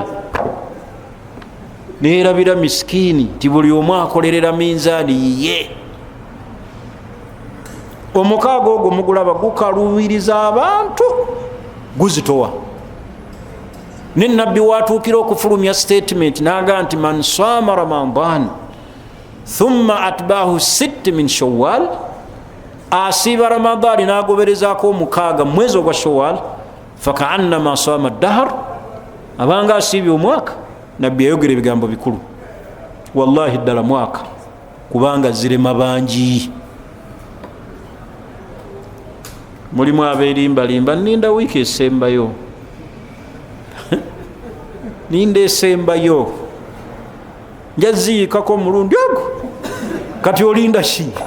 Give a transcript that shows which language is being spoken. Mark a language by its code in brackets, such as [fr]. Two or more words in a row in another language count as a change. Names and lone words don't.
[lg] Neerabira miskiini ti buli omu akolerera minzaani yiye. 6 ogwo mugulaba gukaluubiriza abantu, guzitowa. Ne nabbi watuukira okufulumya statement naga nti [ar] من صام رمضان ثم أتبعه 6 من شوال, [lg] asiiba Ramadani n'agoberezaako 6 mwezi ogwa Shawwal, [ar] فكأنما صام الدهر, [lg] abanga asiibye omwaka. Nabbi yayogera ebigambo bikulu, wallahi ddala mwaka, kubanga zirema bangi. Mulimu abeerimbalimba, ninda wiiki esembayo, ninda esembayo, njaziikako omulundi ogwo, kati olinda ki?